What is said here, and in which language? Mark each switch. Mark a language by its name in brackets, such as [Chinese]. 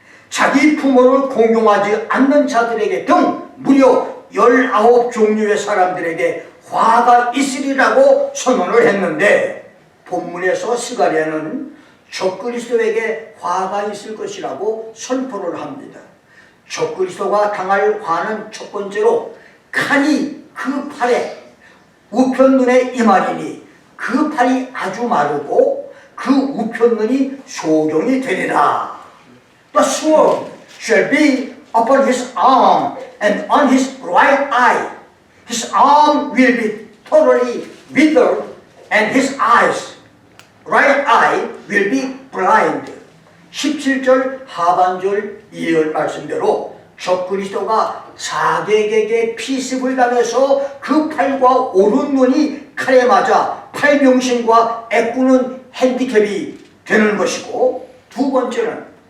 [Korean] 자기 부모를 공경하지 않는 자들에게 등 무려 19종류의 사람들에게 화가 있으리라고 선언을 했는데, 본문에서 스가랴는 적그리스도에게 화가 있을 것이라고 선포를 합니다. 적그리스도가 당할 화는 첫 번째로 칼이 그 팔에 우편눈에 임하리니 그 팔이 아주 마르고 그 우편눈이 소경이 되리라. [English] The sword shall be upon his arm and on his right eye. His arm will be totally withered and his right eye will be blind. [Korean] 17절 하반절 예언 말씀대로 적그리스도가 사객에게 피습을 당해서 그 팔과 오른눈이 칼에 맞아 팔병신과 애꾸는 핸디캡이 되는 것이고, 두 번째는